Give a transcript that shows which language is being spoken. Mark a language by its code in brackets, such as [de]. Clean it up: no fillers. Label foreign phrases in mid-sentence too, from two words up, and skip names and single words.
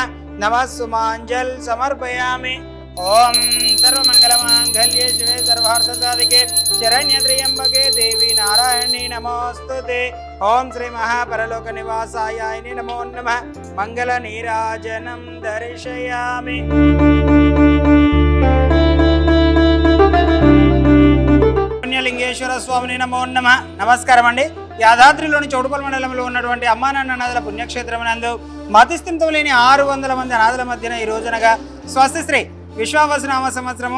[sa] नमः सुमांजल समर्पयामि। ओम सर्वमंगलमांगल्ये शिवे सर्वार्थसाधिके शरण्ये त्र्यंबके देवी नारायणी नमोस्तुते। ओम श्री महापरलोक निवासाय नमो नमः। मंगल नीराजनं दर्शयामि। [te] పుణ్యలింగేశ్వర స్వామిని [sa] నమో నమః। [te] నమస్కారం అండి। యాదాద్రిలోని చౌటుపల్లి మండలంలో ఉన్నటువంటి అమ్మా నాన్న అనాథల పుణ్యక్షేత్రం నందు మతిస్థిమితం లేని 600 మంది అనాథల మధ్యన ఈ రోజునగా స్వస్తి శ్రీ విశ్వావసునామ సంవత్సరము